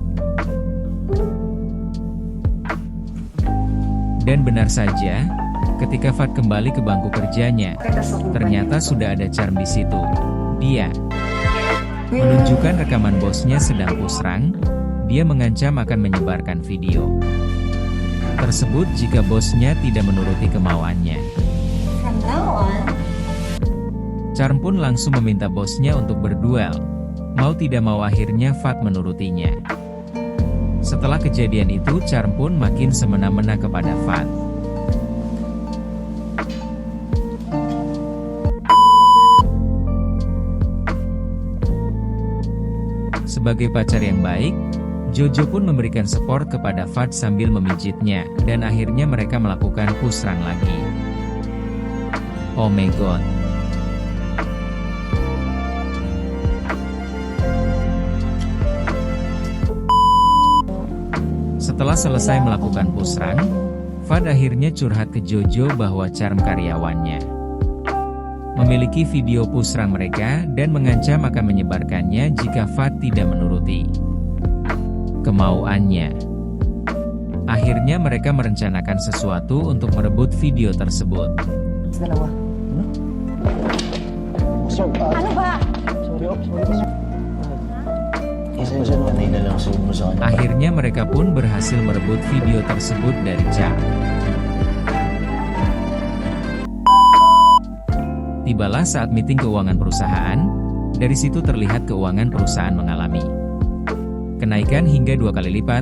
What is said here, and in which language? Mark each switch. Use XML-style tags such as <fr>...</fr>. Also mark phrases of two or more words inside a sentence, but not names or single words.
<id>Dan benar saja, ketika Fad kembali ke bangku kerjanya, ternyata sudah ada Charm di situ. Dia menunjukkan rekaman bosnya sedang</id> <en>push rank.</en> <id>Dia mengancam akan menyebarkan video tersebut jika bosnya tidak menuruti kemauannya.</id> <en>From now on,</en> <id>Charm pun langsung meminta bosnya untuk berduel. Mau tidak mau akhirnya Fad menurutinya. Setelah kejadian itu, Charm pun makin semena-mena kepada Fad. Sebagai pacar yang baik, Jojo pun memberikan support kepada Fad sambil memijitnya, dan akhirnya mereka melakukan</id> <en>push rank</en> <id>lagi.</id> <en>Oh my god.</en> <id>Setelah selesai melakukan</id> <en>push rank,</en> <id>Fad akhirnya curhat ke Jojo bahwa Charm karyawannya memiliki video</id> <en>push rank</en> <id>mereka dan mengancam akan menyebarkannya jika Fad tidak menuruti. kemauannya. Akhirnya mereka merencanakan sesuatu untuk merebut video tersebut.</id> <tl>Dalawa. Ano ba?</tl> <id>Akhirnya mereka pun berhasil merebut video tersebut dari Char. Tibalah saat meeting keuangan perusahaan, dari situ terlihat keuangan perusahaan mengalami kenaikan hingga 2 kali lipat.</id>